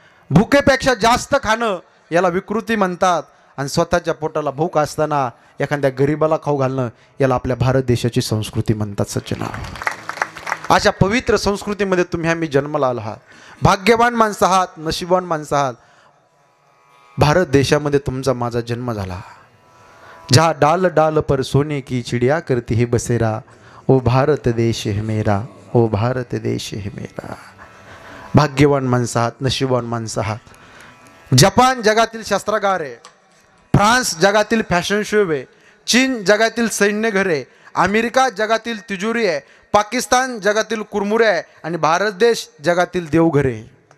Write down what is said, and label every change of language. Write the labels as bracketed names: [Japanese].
[Marathi] भुकेपेक्षा जास्त खाणं याला विकृती म्हणतात. आणि स्वतःच्या पोटाला भूक असताना एखाद्या गरीबाला खाऊ घालणं याला आपल्या भारत देशाची संस्कृती म्हणतात. सज्जना, अशा पवित्र संस्कृतीमध्ये तुम्ही आम्ही जन्माला आहात. भाग्यवान माणसं आहात, नशीबवान माणसं आहात. भारत देशामध्ये तुमचा माझा जन्म झाला. [Hindi] जहाँ डाल डाल पर सोने की चिड़िया करती है बसेरा, ओ भारत देश है मेरा, ओ भारत देश है मेरा. [Marathi] भाग्यवान माणसं आहात, नशीबवान माणसं आहात। जपान जगातील शस्त्रागार आहे, फ्रान्स जगातील फॅशन शो आहे, चीन जगातील सैन्य घर आहे, अमेरिका जगातील तिजोरी आहे, पाकिस्तान जगातील कुरमुरे आहे आणि भारत देश जगातील देवघर आहे।